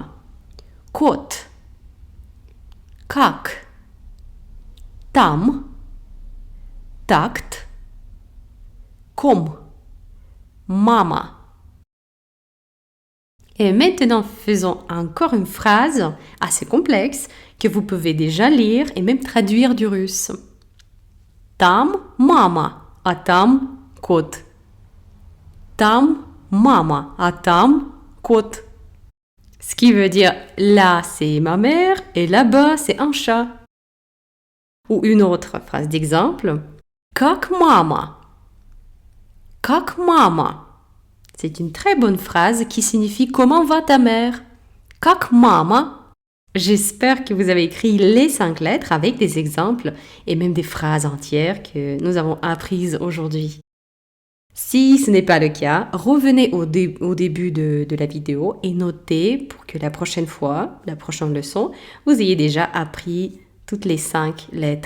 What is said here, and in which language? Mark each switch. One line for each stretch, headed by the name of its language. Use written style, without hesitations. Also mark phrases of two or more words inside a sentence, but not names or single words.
Russian: Кот, как, там, так, ком, мама.
French: Et maintenant, faisons encore une phrase assez complexe que vous pouvez déjà lire et même traduire du russe.
Russian: Там мама, а там кот. Там мама, а там кот.
French: Ce qui veut dire là c'est ma mère et là-bas c'est un chat. Ou une autre phrase d'exemple.
Russian: Как мама. Как мама.
French: C'est une très bonne phrase qui signifie comment va ta mère.
Russian: Как мама.
French: J'espère que vous avez écrit les 5 lettres avec des exemples et même des phrases entières que nous avons apprises aujourd'hui. Si ce n'est pas le cas, revenez au début de la vidéo et notez pour que la prochaine fois, la prochaine leçon, vous ayez déjà appris toutes les 5 lettres.